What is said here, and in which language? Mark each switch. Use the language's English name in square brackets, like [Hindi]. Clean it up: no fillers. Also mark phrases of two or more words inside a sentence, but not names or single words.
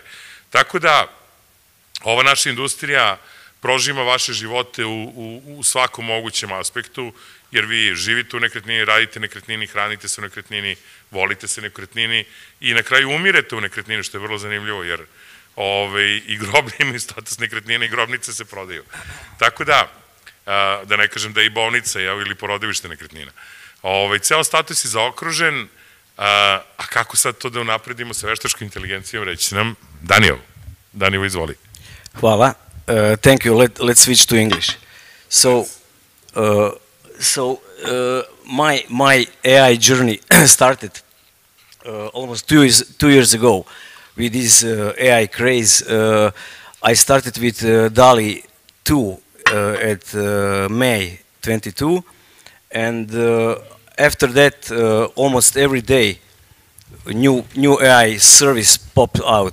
[Serbian] Tako da, ova naša industrija prožima vaše živote u svakom mogućem aspektu, jer vi živite u nekretnini, radite nekretnini, hranite se u nekretnini, volite se u nekretnini i na kraju umirete u nekretnini, što je vrlo zanimljivo, jer i groblje imaju status nekretnine i grobnice se prodaju. Tako da ne kažem da je i bolnica ili porodilište nekretnina. Ceo status je zaokružen, a kako sad to da unapredimo sa veštačkom inteligencijom, reći nam Daniel. Daniel, izvoli. Hvala. [English] Thank you. Let's switch to English. My AI journey started almost 2 years ago with this AI craze. I started with DALL-E 2 at May 22, and after that, almost every day, new AI service popped out.